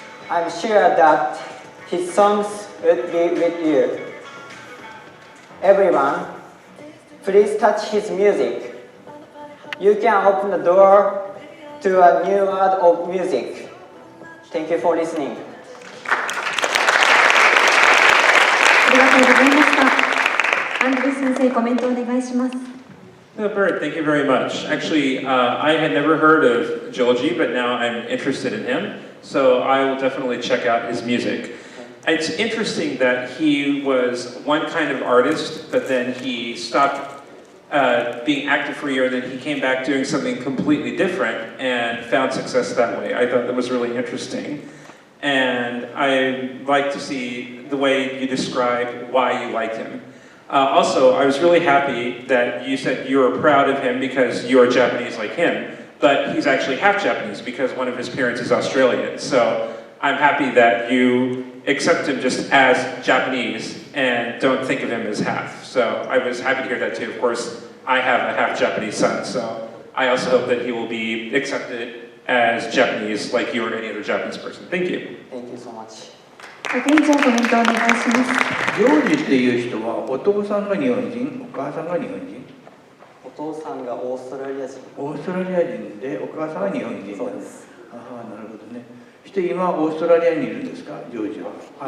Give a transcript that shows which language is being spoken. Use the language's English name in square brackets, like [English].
[English] I'm sure that his songs would be with you. Everyone, please touch his music. You can open the door to a new world of music. Thank you for listening. [Japanese] ありがとうございました。アンドリュー先生、コメントお願いします。 [English] No, Bert, thank you very much. Actually, I had never heard of Joji, but now I'm interested in him, so I will definitely check out his music. It's interesting that he was one kind of artist, but then he stopped being active for a year, and then he came back doing something completely different and found success that way. I thought that was really interesting. And I like to see the way you described why you liked him. Also, I was really happy that you said you were proud of him because you are Japanese like him, but he's actually half Japanese because one of his parents is Australian. So I'm happy that you accept him just as Japanese and don't think of him as half. So I was happy to hear that too. Of course, I have a half Japanese son, so I also hope that he will be accepted as Japanese like you or any other Japanese person. Thank you. Thank you so much. [Japanese] ケンちゃん、コメントお願いします。ジョージっていう人はお父さんが日本人、お母さんが日本人。お父さんがオーストラリア人。オーストラリア人でお母さんが日本人。そうです。ああ、なるほどね。そして今オーストラリアにいるんですか、ジョージは。